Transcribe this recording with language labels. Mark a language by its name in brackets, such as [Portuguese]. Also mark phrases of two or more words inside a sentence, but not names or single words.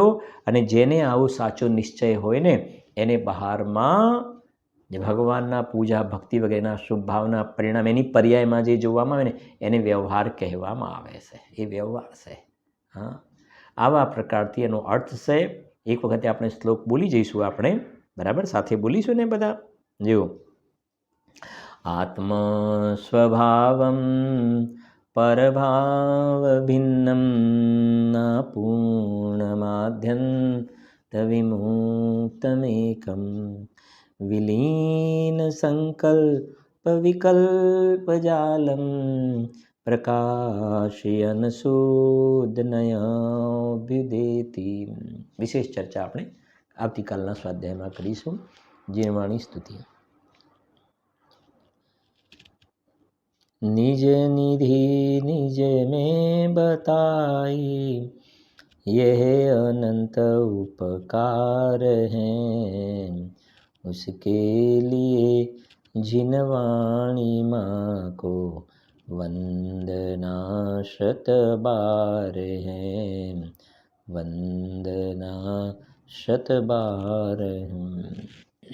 [Gujarati] અને જેને આવો સાચો નિશ્ચય હોય ને, એને બહારમાં જે ભગવાનના પૂજા ભક્તિ વગેરેના શુભ ભાવના પરિણામ, એની પર્યાયમાં જે જોવામાં આવે ને, એને વ્યવહાર કહેવામાં આવે છે. એ વ્યવહાર છે. હા, આવા પ્રકારથી એનો અર્થ છે. એક વખતે આપણે શ્લોક બોલી જઈશું આપણે, બરાબર? સાથે બોલીશું ને બધા. જો [Sanskrit] आत्मस्वभावं परभावभिन्नं नापूर्णमाद्यन्तविमुक्तमेकं विलीनसङ्कल्पविकल्पजालं પ્રકાશયન શુદ્ધનયાભ્યુદેતિ. [Gujarati] વિશેષ ચર્ચા આપણે આવતીકાલના સ્વાધ્યાયમાં કરીશું. જીર્વાણી સ્તુતિ. [Hindi] निज निधि निज में बताई, यह अनंत उपकार हैं, उसके लिए जिन वाणी माँ को वंदना शत बार हैं, वंदना शत बार हैं.